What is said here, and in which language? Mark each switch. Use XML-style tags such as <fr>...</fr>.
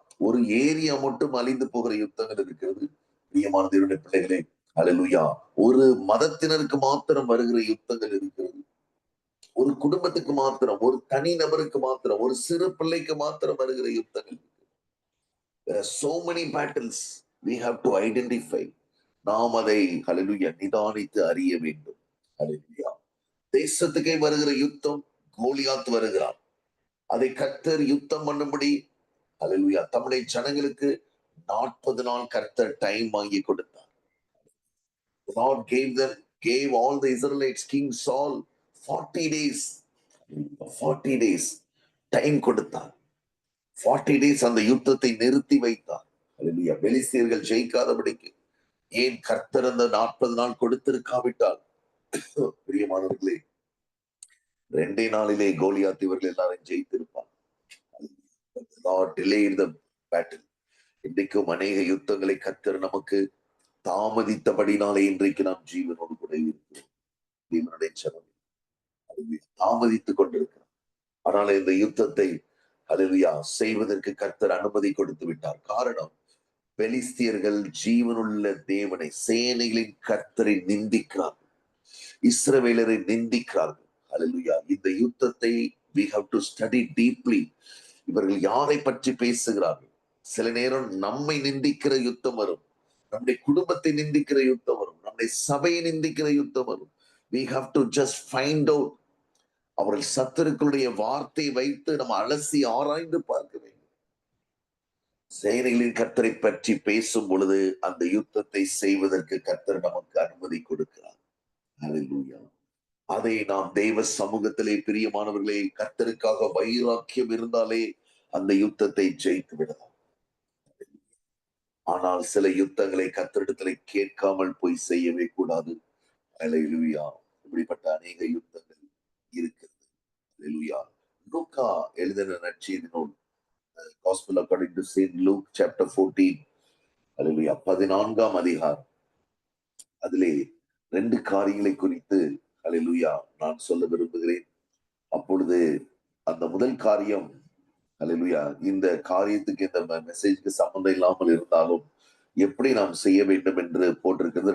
<ta>ஒரு ஏரியா மட்டும் அழிந்து போகிற யுத்தங்கள் இருக்கிறது. பிரியமான தேவனுடைய பிள்ளைகளே, அல்லேலூயா. ஒரு மதத்தினருக்கு மாத்திரம் வருகிற யுத்தங்கள் இருக்கிறது. ஒரு குடும்பத்துக்கு மாத்திரம், ஒரு தனி நபருக்கு மாத்திரம், ஒரு சிறு பிள்ளைக்கு மாத்திரம் வருகிற யுத்தங்கள்.</ta> <en>There are so many battles we have to identify.</en> <ta>நாம் அதை ஹalleluya நிதானித்து அறிய வேண்டும். ஹalleluya. தேசத்துக்கே வருகிற யுத்தம், கோலியாத் வருகிறான். அதை கர்த்தர் யுத்தம் பண்ணும்படி ஹalleluya தம்முடைய ஜனங்களுக்கு 40 நாள் கர்த்தர் டைம் வாங்கி கொடுத்தார்.</ta> <en>The Lord gave all the Israelites King Saul 40 days. 40 days</en> <ta>time கொடுத்தார். 40 days அந்த யுத்தத்தை நிறுத்தி வைத்தார். ஹalleluya பெலிஸ்தியர்கள் ஜெயிக்காதபடிக்கு. ஏன் கர்த்தர் அந்த 40 நாள் கொடுத்திருக்காவிட்டால் பிரியமானவர்களே 2 நாளிலே கோலியாத் இவர்கள் எல்லாரும் ஜெயித்திருப்பார்.</ta> <en>God delayed the battle.</en> <ta>இன்றைக்கும் அநேக யுத்தங்களை கர்த்தர் நமக்கு தாமதித்தபடினாலே இன்றைக்கு நாம் ஜீவனோடு கூட இருக்கிறோம். தேவனுடைய சனம் தாமதித்துக் கொண்டிருக்கிறோம். ஆனால் இந்த யுத்தத்தை ஹalleluya செய்வதற்கு கர்த்தர் அனுமதி கொடுத்து விட்டார். காரணம் பெலிஸ்தியர்கள் ஜீவனுள்ள தேவனை சேனைகளின் கர்த்தரை நிந்திக்கிறார்கள். இஸ்ரவேலரை நிந்திக்கிறார்கள். ஹalleluya இந்த யுத்தத்தை</ta> <en>we have to study deeply.</en> <ta>இவர்கள் யாரை பற்றி பேசுகிறார்கள்? சில நேரம் நம்மை நிந்திக்கிற யுத்தம் வரும். நம்முடைய குடும்பத்தை நிந்திக்கிற யுத்தம் வரும். நம்முடைய சபையை நிந்திக்கிற யுத்தம் வரும்.</ta> <en>We have to just find out.</en> <ta>அவர்கள் சத்துருக்களுடைய வார்த்தை வைத்து நம்ம அலசி ஆராய்ந்து பார்க்க வேண்டும். சேனைகளின் கர்த்தரை பற்றி பேசும் பொழுது அந்த யுத்தத்தை செய்வதற்கு கர்த்தர் நமக்கு அனுமதி கொடுக்கிறார். ஹalleluya. அதை நாம் தெய்வ சமூகத்திலே பிரியமானவர்களே கர்த்தருக்காக வைராக்கியம் இருந்தாலே அந்த யுத்தத்தை ஜெயித்து விடலாம். ஆனால் சில யுத்தங்களை கர்த்தரிடத்திலே கேட்காமல் போய் செய்யவே கூடாது. ஹalleluya. இப்படிப்பட்ட அநேக யுத்தங்கள் இருக்கிறது. ஹalleluya. லூக்கா எழுதின நற்செய்தி நூல்</ta> <en>Gospel according to Saint Luke chapter 14.</en> <ta>ஹalleluya 14ஆம் அதிகாரம். அதிலே 2 காரியங்களை குறித்து ஹalleluya நான் சொல்ல விரும்புகிறேன். அப்பொழுது அந்த முதல் காரியம் ஹalleluya இந்த காரியத்துக்கு இந்த மெசேஜ்க்கு சம்பந்தம் இல்லாமல் இருந்தாலும் எப்படி நாம் செய்ய வேண்டும் என்று போட்டிருக்கிறது.</ta>